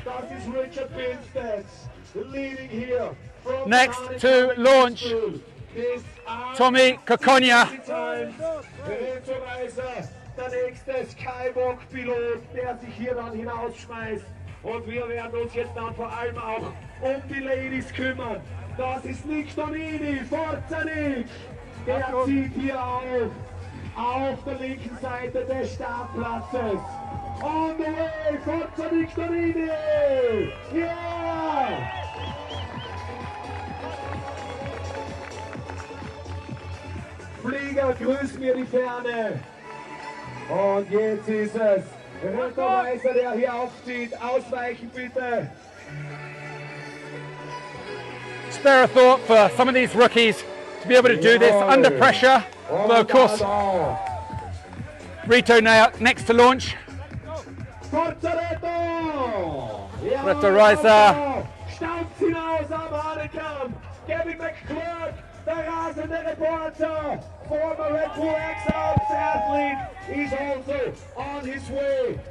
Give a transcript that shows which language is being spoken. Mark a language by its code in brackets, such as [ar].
[de] Das ist Richard Binstead leading here from [en] Next to launch, Tommy Kokonia. [de] Rito Reiser, der nächste Skywalk-Pilot, der sich hier dann hinausschmeißt. Und wir werden uns jetzt dann vor allem auch um die Ladies kümmern. Das ist Nick Donini, Forza Nick. Der zieht hier auf der linken Seite des Startplatzes. [en] On the way, Forza Nick Donini! Yeah! [de] Flieger, grüß mir die Ferne. Und jetzt ist es Retterweiser, der hier aufzieht. Ausweichen bitte. [en] Spare a thought for some of these rookies to be able to do this under pressure. But of course, Rito now next to launch. [it] Forza Reto! [de] Reto Reiser. Stampft hinaus am Hahnenkamm. Gavin McClurg, der rasende Reporter. [en] Former Red Bull X-Alps athlete is also on his way.